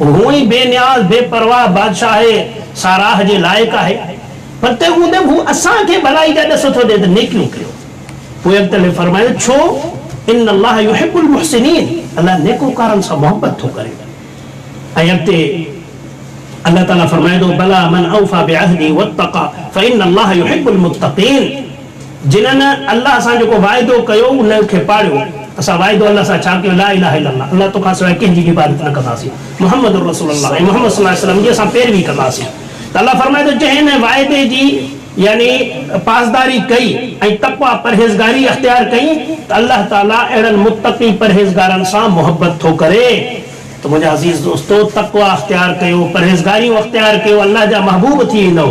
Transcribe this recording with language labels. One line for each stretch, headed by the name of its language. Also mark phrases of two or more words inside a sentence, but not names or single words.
Sindhi: उहो ई बेनियाज़ बेपरवाह बादशाह आहे, साराह जे लाइक़ु आहे। पर तंहिं हूंदे बि हू असांखे भलाई जा ॾस थो ॾिए त नेकियूं कयो। पोइ अॻिते फरमायो छो?
Arabic: إن الله يحب المحسنين,
Sindhi: अल्लाह नेकोकारनि सां मोहबत थो करे। ऐं अॻिते
Arabic: الله تعالى
Sindhi: फरमाए थो
Arabic: بلى من أوفى بعهده واتقى فإن الله يحب المتقين,
Sindhi: जिन्हनि अल्लाह सां जेको वाइदो कयो उन खे पाड़ियो। असां वाइदो अल्लाह सां छा कयो?
Arabic: لا إله إلا الله,
Sindhi: अल्लाह तोखां सवाइ कंहिंजी इबादत न कंदासीं,
Arabic: محمد رسول الله
Sindhi: ऐं मुहम्मद
Arabic: صلى الله عليه وسلم
Sindhi: जी असां पैरवी कंदासीं। त अल्लाह फरमाए थो जंहिं हिन वाइदे जी यानी पासदारी कई ऐं तक़वा परहेज़गारी अख़्तियार कई त
Arabic: الله تعالى
Sindhi: अहिड़नि मुत्तक़ी परहेज़गारनि सां मोहबत थो करे। त मुंहिंजा अज़ीज़ दोस्तो, तक़वा अख़्तियार कयो, परहेज़गारियूं अख़्तियार कयो, अल्लाह जा महबूब थी वेंदव।